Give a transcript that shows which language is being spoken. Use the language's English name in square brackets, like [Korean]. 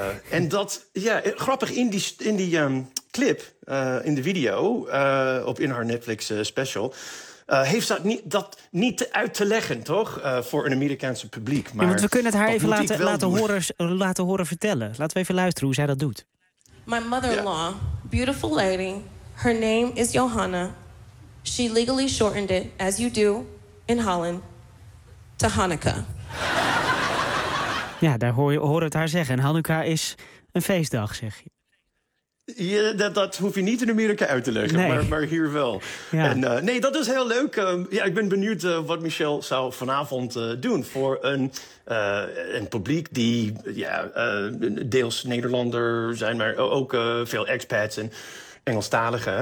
[Dutch] En dat, grappig, in die clip, in de video, in haar Netflix special, heeft dat niet uit te leggen, toch? Voor een Amerikaanse publiek. Maar want we kunnen het haar even laten horen vertellen. Laten we even luisteren hoe zij dat doet. [English] My mother-in-law, beautiful lady, her name is Johanna. She legally shortened it, as you do in Holland, to Hanukkah. [Dutch] Daar hoor je het haar zeggen. En Hanukkah is een feestdag, zeg je. Ja, dat hoef je niet in Amerika uit te leggen, nee. maar hier wel. Ja. En, nee, dat is heel leuk. Ik ben benieuwd wat Michelle zou vanavond doen voor een publiek die deels Nederlander zijn, maar ook veel expats en Engelstaligen.